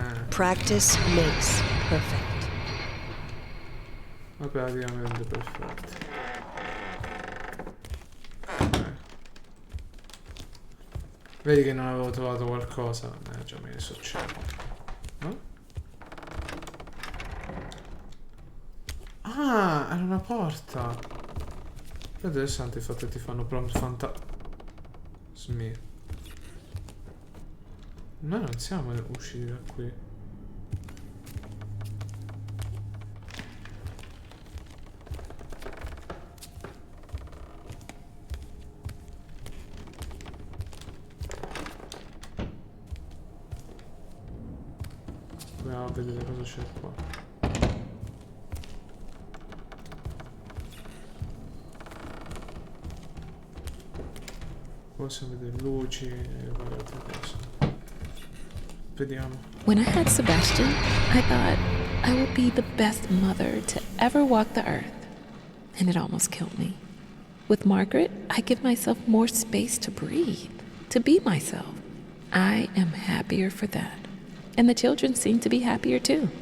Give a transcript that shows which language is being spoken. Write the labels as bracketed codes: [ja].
[en] Practice makes perfect. [it] Ma praticamente perfetto. Vedi che non avevo trovato qualcosa? Già mi succede. No? Ah, era una porta. È interessante il fatto che ti fanno prompt fantasmi. Noi non siamo usciti da qui. Proviamo a vedere cosa c'è qua. Possiamo vedere luci e varie altre cose. Vediamo. [en] When I had Sebastian, I thought I would be the best mother to ever walk the earth. And it almost killed me. With Margaret, I give myself more space to breathe, to be myself. I am happier for that. And the children seem to be happier too.